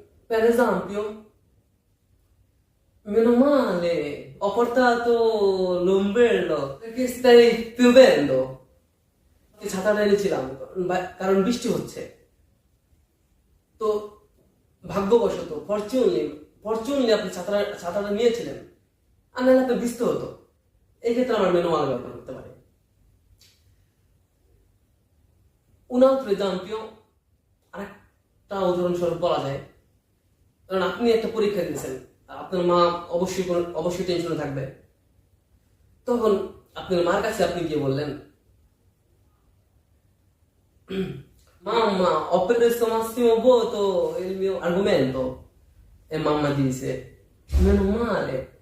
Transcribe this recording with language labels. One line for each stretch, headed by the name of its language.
Italian: Per esempio, meno male, ho portato l'ombrello perché stai piovendo.
Bangla: ছাতাটা এনেছিলাম কারণ বৃষ্টি হচ্ছে। তো ভাগ্যবশত, ফরচুনলি আপনি ছাতাটা নিয়েছিলেন, আর নাহলে আপনি বৃষ্টি হতো। এই ক্ষেত্রে আমার মেনো মালে ব্যবহার করতে পারে।
Italian: Un altro esempio,
Bangla: আরেকটা উদাহরণস্বরূপ বলা যায়, কারণ আপনি একটা পরীক্ষা দিয়েছেন, আপনার মা অবশ্যই টেনশনে থাকবে। তখন আপনার মার কাছে আপনি গিয়ে বললেন,
Italian: mamma, ho preso massimo voto il mio argomento. E mamma dice, meno male.